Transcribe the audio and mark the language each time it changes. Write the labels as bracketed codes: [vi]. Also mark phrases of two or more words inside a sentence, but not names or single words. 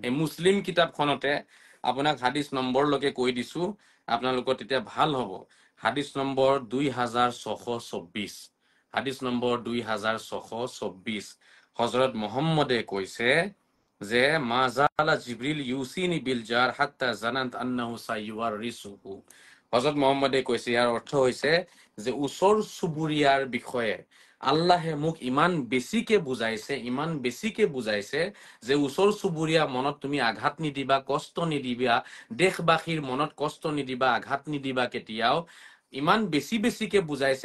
[as] এই মুছলিম কিতাপখনতে আপোনাক হাদিছ নম্বৰলৈকে কৈ দিছো আপোনালোকৰ তেতিয়া ভাল হ'ব হাদিছ নম্বৰ 2624 হাদিছ নম্বৰ 2624 হযৰত মুহাম্মদে কৈছে যে [ar] ما زال جبريل يوصيني بالجار حتى ظننت أنه سيورثه [as] হযৰত মুহাম্মদে কৈছে ইয়াৰ অৰ্থ হৈছে যে ওচৰ চুবুৰীয়াৰ বিষয়ে আল্লাহে মোক ইমান বেছিকে বুজাইছে যে ওচৰ চুবুৰীয়া মনত তুমি আঘাত নিদিবা কষ্ট নিদিবা দেশবাসীৰ মনত কষ্ট নিদিবা আঘাত নিদিবা কেতিয়াও ইমান বেছিকে বুজাইছে